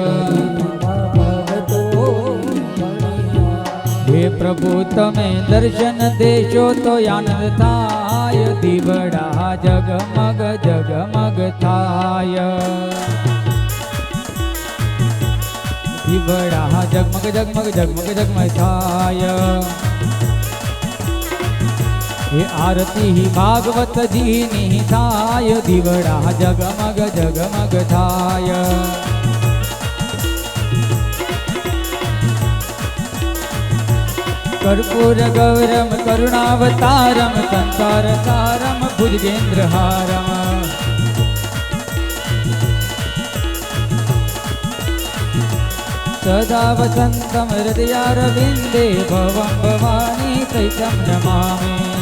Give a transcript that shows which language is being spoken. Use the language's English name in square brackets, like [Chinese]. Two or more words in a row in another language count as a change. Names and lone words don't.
[Gujarati] હે પ્રભુ તમે દર્શન દેશો તો આનંદ થાય દીવડા જગમગ જગમગ થાય દીવડા જગમગ જગમગ જગમગ જગમગ થાય હે આરતી ભાગવતજી ની થાય દીવડા જગમગ જગમગ થાય [Sanskrit] कर्पूर गौरम करुणावतारम संसार सारम भुजगेंद्र हारम सदा वसंतम हृदयारविंदे भवं भवानी तैतं नमामि